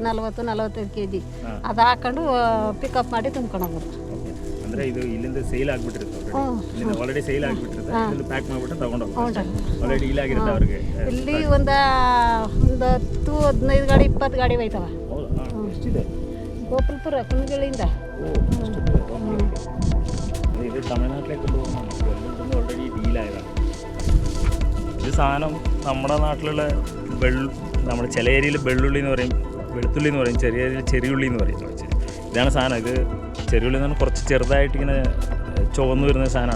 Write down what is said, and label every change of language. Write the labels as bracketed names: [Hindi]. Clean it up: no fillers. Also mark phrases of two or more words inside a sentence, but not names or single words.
[Kannada] 45 kg ಅದು ಹಾಕೊಂಡು ಪಿಕಪ್ ಮಾಡಿ ತುಂಬ್ಕೊಂಡು ಹೋಗೋದು. ಅಂದರೆ ಇದು ಇಲ್ಲಿಂದ ಸೇಲ್ ಆಗಿಬಿಟ್ಟಿರುತ್ತೆ. ಆಲ್ರೆಡಿ ಸೇಲ್ ಆಗಿಬಿಟ್ಟಿರುತ್ತೆ. ಇಲ್ಲಿಂದ ಪ್ಯಾಕ್ ಮಾಡಿಬಿಟ್ಟು ತಗೊಂಡು ಹೋಗೋದು. [English] already deal [Kannada] ಆಗಿರುತ್ತೆ ಅವ್ರಿಗೆ. ಇಲ್ಲಿ ಒಂದು 10, 15 ಗಾಡಿ 20 ಗಾಡಿ ಹೋಯ್ತವ. ಹೌದಾ? ಎಷ್ಟಿದೆ? ಗೋಪಾಲ್ಪುರ ಕುಣಗಳಿಂದ. [Malayalam] ഇത് തമിഴ്നാട്ടിലേക്ക് കൊണ്ടുപോകുന്ന ഓൾറെഡി ഡീലായതാണ്. ഇത് സാധനം നമ്മുടെ നാട്ടിലുള്ള നമ്മുടെ ചില ഏരിയയിൽ വെള്ളുള്ളി എന്ന് പറയും, വെളുത്തുള്ളി എന്ന് പറയും, ചെറിയ ഏരിയയിൽ ചെറിയുള്ളി എന്ന് പറയും. ഇതാണ് സാധനം. ഇത് ചെറിയുള്ളി എന്ന് പറഞ്ഞാൽ കുറച്ച് ചെറുതായിട്ട് ഇങ്ങനെ ചുവന്ന് വരുന്ന സാധനമാണ്.